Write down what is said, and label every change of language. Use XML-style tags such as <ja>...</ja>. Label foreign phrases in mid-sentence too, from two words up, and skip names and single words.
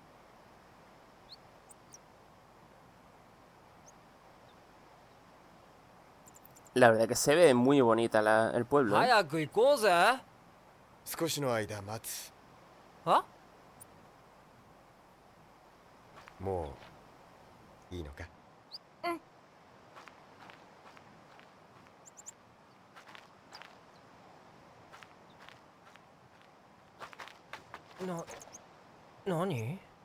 <es>La verdad que se ve muy bonita el pueblo, ¿eh?</es> <ja>早く行こうぜ。少しの間待つ。は？もういいのか？何？</ja>